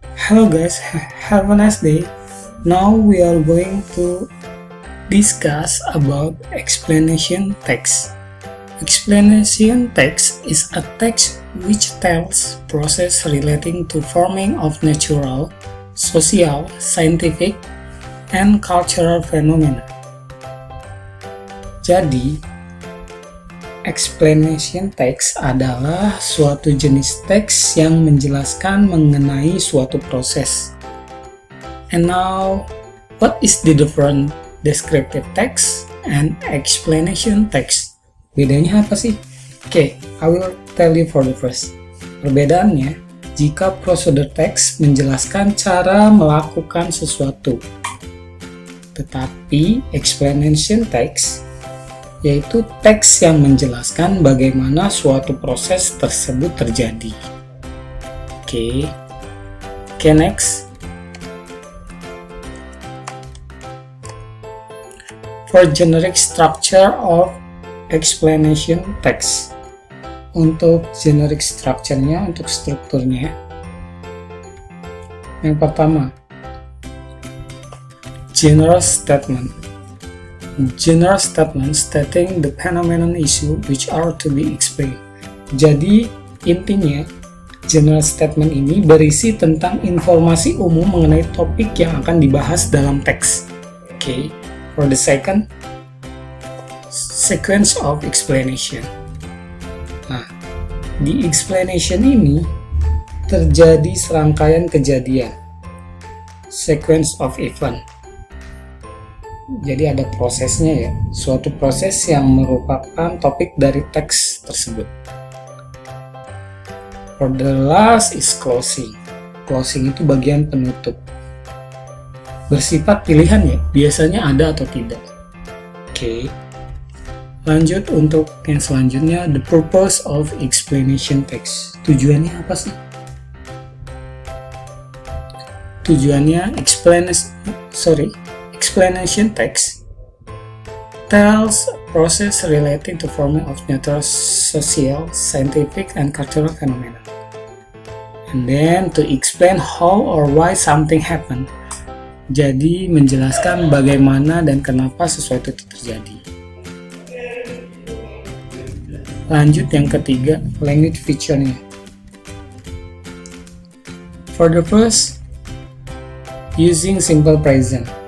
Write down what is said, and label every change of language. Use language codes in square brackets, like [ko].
[en] Hello guys, have a nice day. Now we are going to discuss about explanation text. Explanation text is a text which tells process relating to forming of natural, social, scientific, and cultural phenomena. [id] Jadi, explanation text adalah suatu jenis teks yang menjelaskan mengenai suatu proses. [en] And now, what is the different descriptive text and explanation text? [id] Bedanya apa sih? [en] Oke, I will tell you for the first. [id] Perbedaannya, jika prosedur teks menjelaskan cara melakukan sesuatu, tetapi explanation text yaitu teks yang menjelaskan bagaimana suatu proses tersebut terjadi. [en] Oke, next. For generic structure of explanation text. [id] Untuk generic structure-nya, untuk strukturnya. Yang pertama, general statement. [en] General statement stating the phenomenon issue which are to be explained. [id] Jadi, intinya, general statement ini berisi tentang informasi umum mengenai topik yang akan dibahas dalam teks. [en] Okay. For the second, sequence of explanation. [id] Nah, di explanation ini terjadi serangkaian kejadian. [en] Sequence of event. [id] Jadi ada prosesnya ya, suatu proses yang merupakan topik dari teks tersebut. [en] For the last is closing. Closing [id] itu bagian penutup. Bersifat pilihan ya, biasanya ada atau tidak. Oke. Lanjut untuk yang selanjutnya, [en] the purpose of explanation text. [id] Tujuannya apa sih? [en] Tujuannya explanation text tells a process relating to forming of natural, social, scientific, and cultural phenomena. And then to explain how or why something happened. [id] Jadi menjelaskan bagaimana dan kenapa sesuatu itu terjadi. Lanjut yang ketiga, language feature-nya. [en] For the first, using simple present.